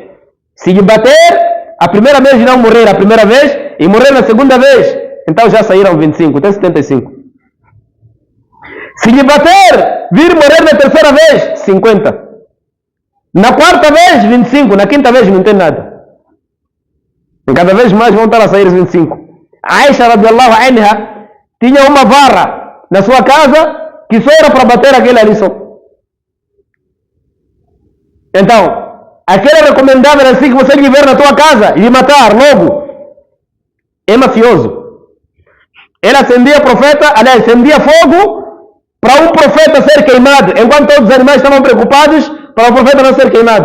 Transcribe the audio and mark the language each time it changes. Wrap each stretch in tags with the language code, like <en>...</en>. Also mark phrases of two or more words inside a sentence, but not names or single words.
<pt>Se lhe bater a primeira vez e não morrer a primeira vez, e morrer na segunda vez, então já saíram 25, tem 75. Se lhe bater, vir morrer na terceira vez, 50. Na quarta vez, 25. Na quinta vez, não tem nada. E cada vez mais vão estar a sair os 25. Aisha</pt> <ar>رضي الله عنها</ar> <pt>tinha uma vara na sua casa que só era para bater aquele ali só. Então, aquele recomendável assim que você lhe ver na tua casa, lhe matar logo, é mafioso. Ele acendia profeta, aliás, acendia fogo para um profeta ser queimado, enquanto todos os animais estavam preocupados para o profeta não ser queimado.</pt>